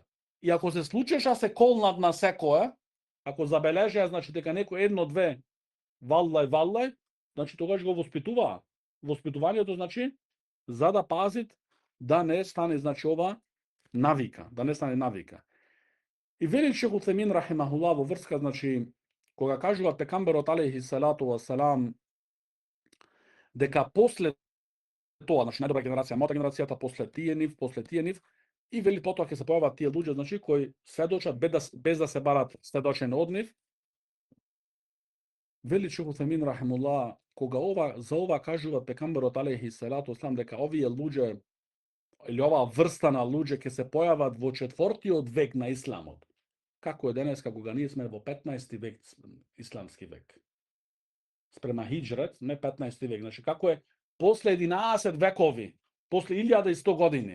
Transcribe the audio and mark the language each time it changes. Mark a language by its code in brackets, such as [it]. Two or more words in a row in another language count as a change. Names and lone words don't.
[mk] И ако се случеше се колнат на секое, ако забележаа значи дека некој 1-2 валлај, значи тогаш го воспитуваа. Воспитувањето значи за да пазит да не стане значи ова навика, да не стане навика. И вели Шейх Утајмин рахимахуллах во врска значи кога кажуваат пекамберот [ar] عليه الصلاة والسلام [mk] дека после тоа, значи најдобра генерација, мојата генерацијата после тие нив, и вели потоа ќе се појават тие луѓе, значи кои сведочат без да се барат сведочење од нив. Вели Шейх Утајмин рахимахуллах, кога за ова кажуваат пекамберот [ar] عليه الصلاة والسلام [mk] дека овие луѓе или оваа врста на луѓе ќе се појават во 4-тиот век на исламот. Како е денеска кога ние сме во 15-ти век, исламски век. Спрема хиџрет, не 15-ти век. Значи како е после 11 векови, после 1100 години.